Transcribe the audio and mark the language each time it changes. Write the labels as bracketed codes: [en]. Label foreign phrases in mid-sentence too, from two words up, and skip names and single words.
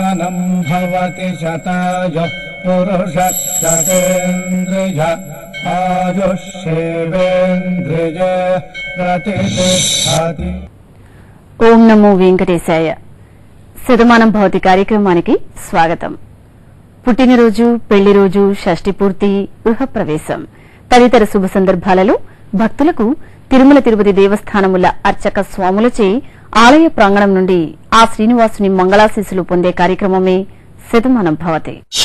[sa] शतमानं भवति शतायुः पुरुषः शतेन्द्रिय आयुष्येवेन्द्रिय प्रतिष्ठति. [te] ఓం నమో వెంకటేశాయ. శతమానం భవతి కార్యక్రమానికి స్వాగతం. పుట్టినరోజు, పెళ్లి రోజు, షష్ఠి పూర్తి, గృహప్రవేశం తదితర శుభ సందర్భాలలో భక్తులకు తిరుమల తిరుపతి దేవస్థానముల అర్చక స్వాములచే ఆలయ ప్రాంగణం నుండి ఆ శ్రీనివాసుని మంగళాశీస్సులు పొందే కార్యక్రమమే శతమానం భవతి.